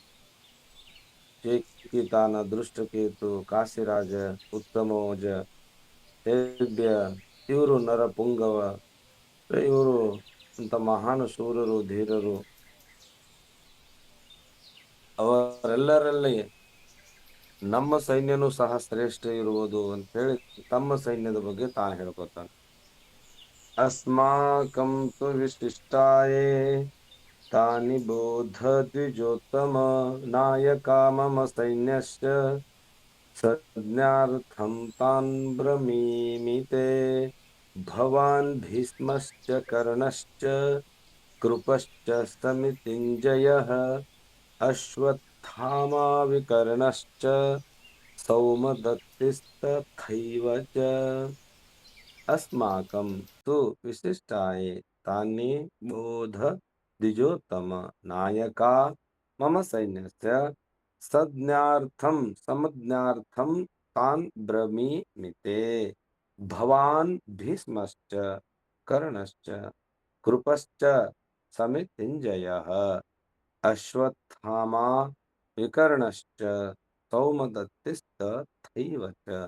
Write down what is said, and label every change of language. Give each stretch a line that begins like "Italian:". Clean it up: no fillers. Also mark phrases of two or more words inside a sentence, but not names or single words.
Kannada: ಚೇಕಿತಾನ, ದೃಷ್ಟಕೇತು, ಕಾಶಿರಾಜ, ಉತ್ತಮೋಜ, ಹೇಬ್ಯ, ಇವರು ನರಪುಂಗವ, ಇವರು ಅಂತ ಮಹಾನ್ ಶೂರರು, ಧೀರರು, ಅವರೆಲ್ಲರಲ್ಲಿ ನಮ್ಮ ಸೈನ್ಯನೂ ಸಹ ಶ್ರೇಷ್ಠ ಇರುವುದು ಅಂತ ಹೇಳಿ ತಮ್ಮ ಸೈನ್ಯದ ಬಗ್ಗೆ ತಾನು ಹೇಳ್ಕೊತಾನೆ.
Sanskrit: ಅಸ್ಮಾಕಂ ತು ವಿಶಿಷ್ಟಾಯೇ ತಾನಿ ಬೋಧ ದ್ವಿಜೋತ್ತಮ ನಾಯಕ ಮಮ ಸೈನ್ಯಶ್ಚ ಸಂಜ್ಞಾರ್ಥಂ ತಾನ್ ಬ್ರಮೀಮಿತೆ ಭವಾನ್ ಭೀಷ್ಮಶ್ಚ ಕರ್ಣಶ್ಚ ಕೃಪಶ್ಚ ಸಮಿತಿಂಜಯಃ ಅಶ್ವತ್ಥಾಮಾ ವಿಕರ್ಣಶ್ಚ ಸೌಮದತ್ತಿಸ್ತಥೈವ ಚ ಅಸ್ಮಾಕಂ ತು ವಿಶಿಷ್ಟಾಯೇ ತಾನಿ ಬೋಧ ದ್ವಿಜೋತ್ತಮ ನಾಯಕ ಮಮ ಸೈನ್ಯಸ್ಯ ಸಂಜ್ಞಾರ್ಥಂ ತಾನ್ ಬ್ರಮೀಮಿತೆ ಭವಾನ್ ಭೀಷ್ಮಶ್ಚ ಕರ್ಣಶ್ಚ ಕೃಪಶ್ಚ ಸಮಿತಿಂಜಯಃ ಅಶ್ವತ್ಥಾಮಾ ವಿಕರ್ಣಶ್ಚ ಸೌಮದತ್ತಿಸ್ತಥೈವ ಚ